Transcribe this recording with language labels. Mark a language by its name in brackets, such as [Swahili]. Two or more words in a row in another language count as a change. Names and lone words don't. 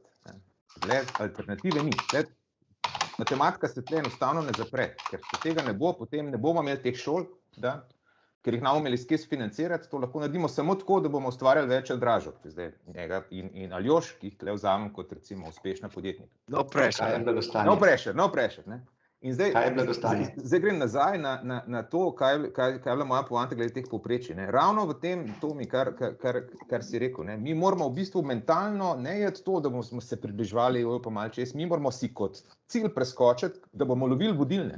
[Slovenian] Alternative ni. Matematika se tle enostavno ne zapre, ker če tega ne bo, potem ne bomo imeli teh šol, da? Ker jih ne bomo imeli skje sfinancirati, to lahko naredimo samo tako, da bomo ustvarjali več Aldražov. In Aljoš, ki jih tle vzamem kot recimo uspešna podjetnika. [English] No pressure. No pressure, [Slovenian] ne? In zdaj grem nazaj na to, kaj je bila moja poanta glede teh povprečij. Ravno v tem, Tomi, kar si rekel, ne? Mi moramo v bistvu mentalno ne jeti to, da bomo se približevali pa malo čez, mi moramo si kot cilj preskočiti, da bomo lovili vodilne.